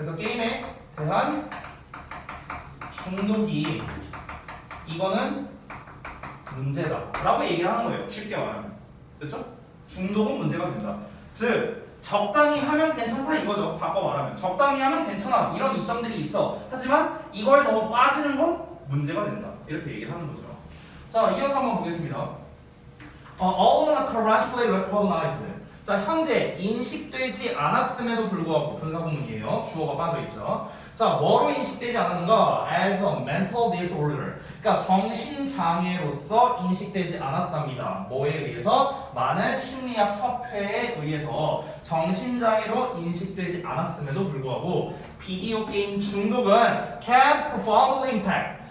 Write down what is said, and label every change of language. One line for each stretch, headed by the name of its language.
Korean: 그래서 게임에 대한 중독이 이거는 문제다 라고 얘기를 하는 거예요. 쉽게 말하면. 그렇죠? 중독은 문제가 된다. 즉 적당히 하면 괜찮다 이거죠. 바꿔 말하면 적당히 하면 괜찮아 이런 이점들이 있어. 하지만 이거에 너무 빠지는 건 문제가 된다. 이렇게 얘기를 하는 거죠. 자, 이어서 한번 보겠습니다.
English: All not currently recognized.
Korean: 자, 현재 인식되지 않았음에도 불구하고 분사구문이에요. 주어가 빠져있죠. 자, 뭐로 인식되지 않았는가?
English: As a mental disorder.
Korean: 그러니까 정신장애로서 인식되지 않았답니다. 뭐에 의해서? 많은 심리학 협회에 의해서 정신장애로 인식되지 않았음에도 불구하고 비디오 게임 중독은
English: can profoundly impact.